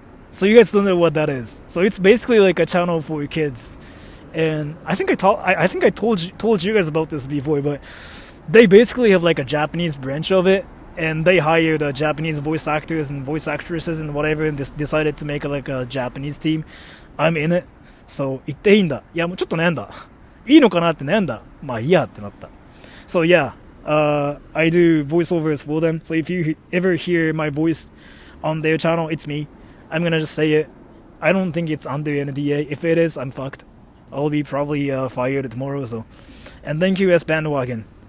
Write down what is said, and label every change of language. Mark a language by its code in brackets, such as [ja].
[en] So you guys don't know what that is. So it's basically like a channel for kids. And I think I told you guys about this before, but they basically have like a Japanese branch of it, and they hired Japanese voice actors and voice actresses and whatever, and decided to make like a Japanese team. I'm in it. [ja] So 言っていいんだ。いやもうちょっと悩んだ。いいのかなって悩んだ。まあいいやってなった。 [en] So yeah, I do voiceovers for them. So if you ever hear my voice on their channel, it's me. I'm gonna just say it. I don't think it's under NDA. If it is, I'm fucked. I'll be probably fired tomorrow. So, and thank you, S Bandwagon.